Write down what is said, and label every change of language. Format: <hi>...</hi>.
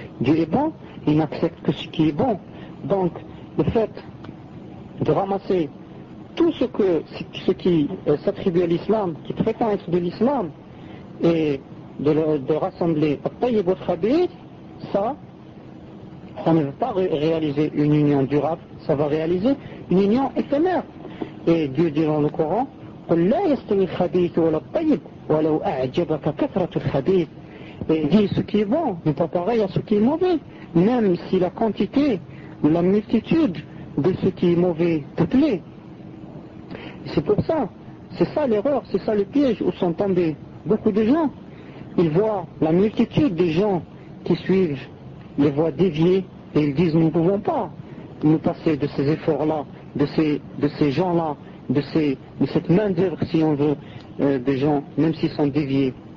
<fr>Dieu est bon, il n'accepte que ce qui est bon. Donc, le fait de ramasser tout ce qui s'attribue à l'islam, qui prétend être de l'islam, et de rassembler Tayyib et Khabir, ça ne va pas réaliser une union durable, ça va réaliser une union éphémère. Et Dieu dit dans le Coran,</fr> <ar>قل لا يستوي الخبيث ولا الطيب ولو أعجبك كثرة الخبيث.</ar> <fr>Et dit ce qui est bon n'est pas pareil à ce qui est mauvais, même si la quantité, la multitude de ce qui est mauvais te plaît. Et c'est pour ça, c'est ça l'erreur, c'est ça le piège où sont tombés beaucoup de gens. Ils voient la multitude des gens qui suivent les voies déviées et ils disent nous ne pouvons pas nous passer de ces efforts-là, de ces gens-là, de cette main-d'œuvre si on veut, des gens, même s'ils sont déviés.</fr>